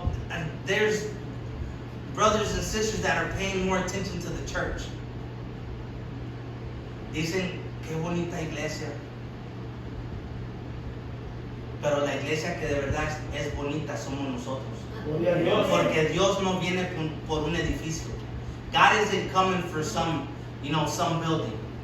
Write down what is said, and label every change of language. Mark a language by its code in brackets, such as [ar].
[en] And there's brothers and sisters that are paying more attention to the church. [es] Dicen, qué bonita iglesia. Pero la iglesia que de verdad es bonita somos nosotros. Gloria a Dios. Porque Dios no viene por un edificio. [en] God isn't coming for some building.